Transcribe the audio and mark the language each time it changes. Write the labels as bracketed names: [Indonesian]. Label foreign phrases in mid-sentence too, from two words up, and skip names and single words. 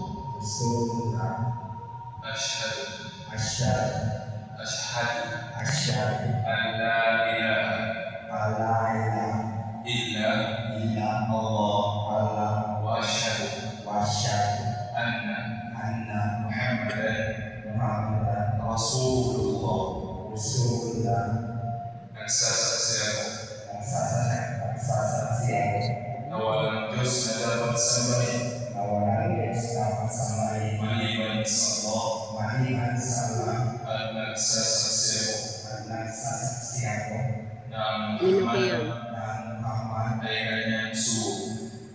[Arabic] أشهد أن لا إله إلا الله وأشهد أن محمدا رسول الله. [Filipino] Nagsasaksi ako na walang Diyos na dapat sambahin maliban sa Allah, at nagsasaksi ako na ang Muhammad ay kanyang sugo.